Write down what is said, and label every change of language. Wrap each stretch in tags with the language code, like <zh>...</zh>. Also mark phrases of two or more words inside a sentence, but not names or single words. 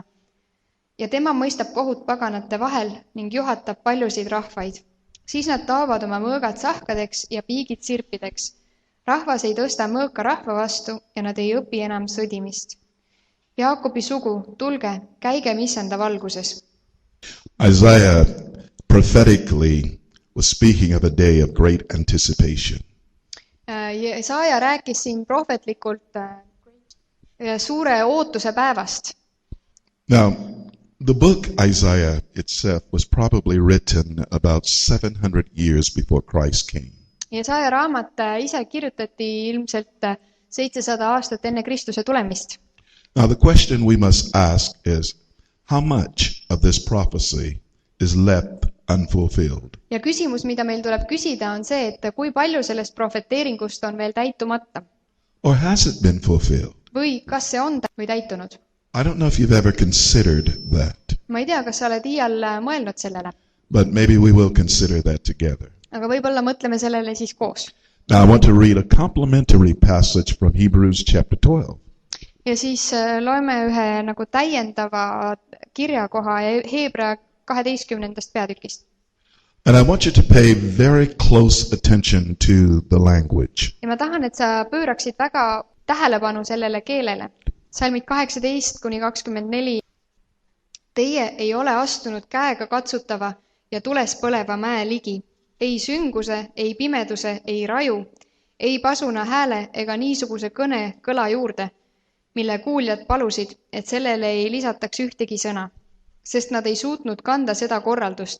<et>Ja tema mõistab kohut paganate vahel ning juhatab paljusid rahvaid. Siis nad taovad oma mõõgad sahkadeks ja piigid sirpideks. Rahvas ei tõsta mõõka rahva vastu ja nad ei õpi enam sõdimist. Jaakobi sugu, tulge, käigem Issanda valguses.</et> <en>Isaiah prophetically was speaking of a day of great anticipation.</en> <et>Jesaja rääkis siin prohvetlikult suure ootuse päevast.</et> <en>Now, the book Isaiah itself was probably written about 700 years before Christ came.</en> <et>Jesaja raamat ise kirjutati ilmselt 700 aastat enne Kristuse tulemist.</et> <en>Now, the question we must ask is, how much of this prophecy is left unfulfilled?</en> <et>Ja küsimus, mida meil tuleb küsida, on see, et kui palju sellest profeteeringust on veel täitumata?</et> <en>Or has it been fulfilled?</en> <et>Või kas see on või täitunud?</et> <en>I don't know if you've ever considered that,</en> <et>Ma ei tea, kas sa oled iial mõelnud sellele,</et> <en>but maybe we will consider that together.</en> <et>aga võib-olla mõtleme sellele siis koos.</et> <en>Now, I want to read a complementary passage from Hebrews chapter 12.</en> <et>Ja siis loeme ühe nagu täiendava kirjakoha Heebrea 12. peatükist.</et> <en>And I want you to pay very close attention to the language.</en> <et>Ja ma tahan, et sa pööraksid väga tähelepanu sellele keelele. Salmid 18-24. Teie ei ole astunud käega katsutava ja tules põleva mäe ligi. Ei sünguse, ei pimeduse, ei raju, ei pasuna hääle ega niisuguse kõne kõla juurde, mille kuuljad palusid, et sellele ei lisataks ühtegi sõna, sest nad ei suutnud kanda seda korraldust.</et>